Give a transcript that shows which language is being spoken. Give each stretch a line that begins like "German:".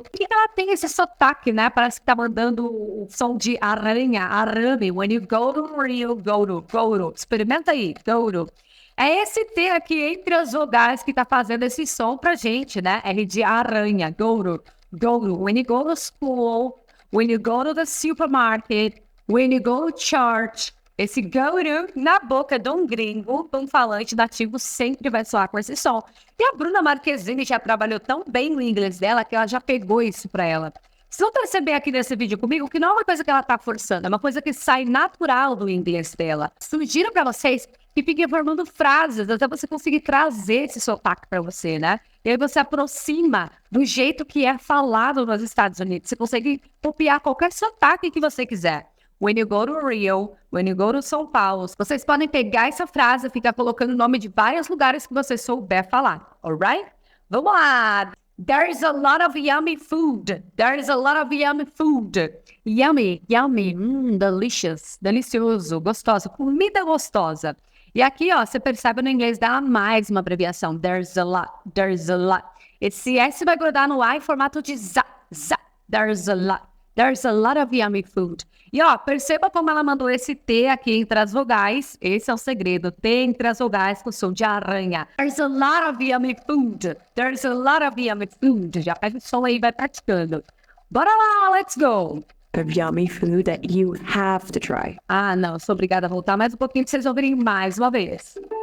Portuguese: Por que ela tem esse sotaque, né? Parece que tá mandando o som de aranha, arame.
English: When you go to Rio, go to.
Portuguese: Experimenta aí,
English: go to.
Portuguese: É esse T aqui entre as vogais que tá fazendo esse som pra gente, né? R de aranha,
English: go to. When you go to school, when you go to the supermarket, when you go to church.
Portuguese: Esse go to na boca de um gringo, um falante nativo, sempre vai soar com esse som. E a Bruna Marquezine já trabalhou tão bem no inglês dela que ela já pegou isso para ela. Vocês vão perceber aqui nesse vídeo comigo que não é uma coisa que ela tá forçando, é uma coisa que sai natural do inglês dela. Sugiro para vocês que fiquem formando frases até você conseguir trazer esse sotaque para você, né? E aí você aproxima do jeito que é falado nos Estados Unidos. Você consegue copiar qualquer sotaque que você quiser.
English: When you go to Rio, when you go to São Paulo.
Portuguese: Vocês podem pegar essa frase e ficar colocando o nome de vários lugares que você souber falar, alright? Vamos lá!
English: There's a lot of yummy food. There's a lot of yummy food. Yummy, delicious,
Portuguese: delicioso, gostoso, comida gostosa. E aqui, ó, você percebe no inglês dá mais uma abreviação.
English: There's a lot, there's a lot.
Portuguese: Esse S vai grudar no A em formato de za.
English: There's a lot. There's a lot of yummy food.
Portuguese: E ó, perceba como ela mandou esse T aqui entre as vogais. Esse é o segredo. T entre as vogais com som de aranha.
English: There's a lot of yummy food. There's a lot of yummy food.
Portuguese: Já pega o som aí e vai praticando. Bora lá,
English: let's go. Of yummy food that you have to try.
Portuguese: Ah, não, sou obrigada a voltar mais um pouquinho para vocês ouvirem mais uma vez.